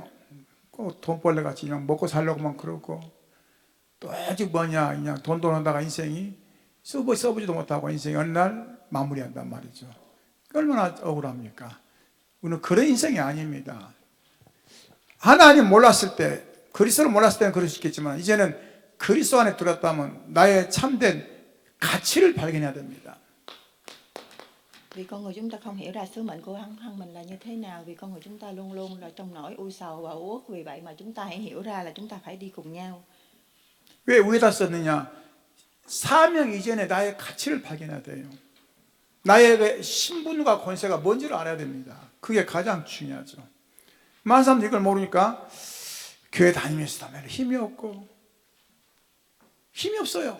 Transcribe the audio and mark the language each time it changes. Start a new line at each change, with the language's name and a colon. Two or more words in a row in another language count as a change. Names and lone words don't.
Korean: 꼭 돈벌레 같이 그냥 먹고 살려고만 그러고 또 아직 뭐냐 그냥 돈 돈하다가 인생이 써보지도 못하고 인생이 어느 날 마무리한단 말이죠. 얼마나 억울합니까? 우리는 그런 인생이 아닙니다. 하나님 몰랐을 때 그리스도를 몰랐을 때는 그럴 수 있겠지만 이제는 그리스도 안에 들었다면 나의 참된 가치를 발견해야 됩니다.
Vietnamese: Vì con người chúng ta không hiểu ra sứ mệnh của bản thân mình là như thế nào. Vì con người chúng ta luôn luôn là trong nỗi u sầu và uất. Vì vậy mà chúng ta hãy hiểu ra là chúng ta phải đi cùng nhau.
Korean: 왜 위에다 썼느냐? 사명 이전에 나의 가치를 발견해야 돼요. 나의 신분과 권세가 뭔지를 알아야 됩니다. 그게 가장 중요하죠. 많은 사람들이 이걸 모르니까 교회 다니면서 힘이 없고 힘이 없어요.